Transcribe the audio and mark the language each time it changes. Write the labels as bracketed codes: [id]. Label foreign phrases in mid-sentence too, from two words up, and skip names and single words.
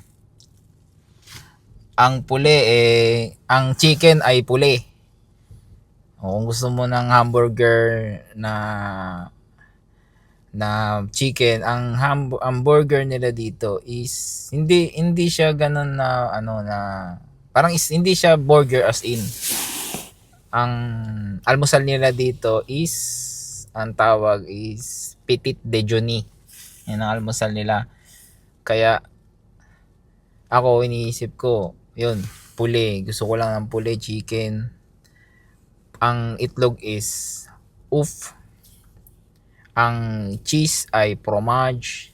[tl] Ang puli ang chicken ay puli. O kung gusto mo ng hamburger na chicken, ang burger nila dito is hindi siya ganun na parang hindi siya burger [en] as in. [tl] Ang almusal nila dito is ang tawag is [fr] petit déjeuner. [tl] Yan ang almusal nila. Kaya ako iniisip ko, yun, puli. Gusto ko lang ng puli chicken. Ang itlog is oof. Ang cheese ay fromage.